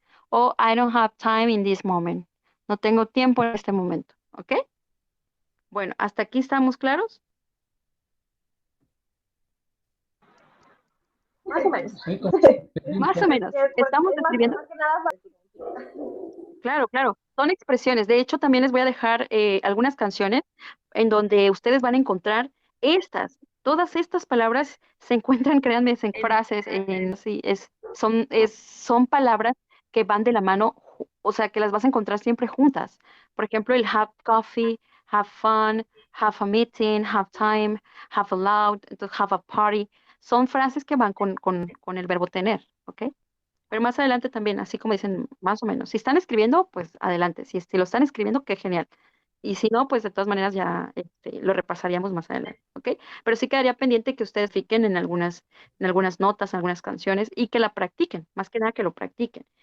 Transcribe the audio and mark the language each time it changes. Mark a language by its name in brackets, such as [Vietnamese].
[English] O I don't have time in this moment. [Spanish] No tengo tiempo en este momento, ¿ok? Bueno, ¿hasta aquí estamos claros? Más o menos. Sí, como- Más o menos. ¿Estamos escribiendo? Más que nada para- Claro, claro. Son expresiones. De hecho, también les voy a dejar algunas canciones en donde ustedes van a encontrar todas estas palabras se encuentran, créanme, en frases, sí, son palabras que van de la mano, o sea, que las vas a encontrar siempre juntas. Por ejemplo, el have coffee, have fun, have a meeting, have time, have allowed, entonces have a party. Son frases que van con el verbo tener, ¿ok? Pero más adelante también, así como dicen, más o menos. Si están escribiendo, pues adelante. Si lo están escribiendo, qué genial. Y si no, pues de todas maneras ya lo repasaríamos más adelante, ¿ok? Pero sí quedaría pendiente que ustedes fiquen en algunas notas, en algunas canciones y que la practiquen, más que nada que lo practiquen.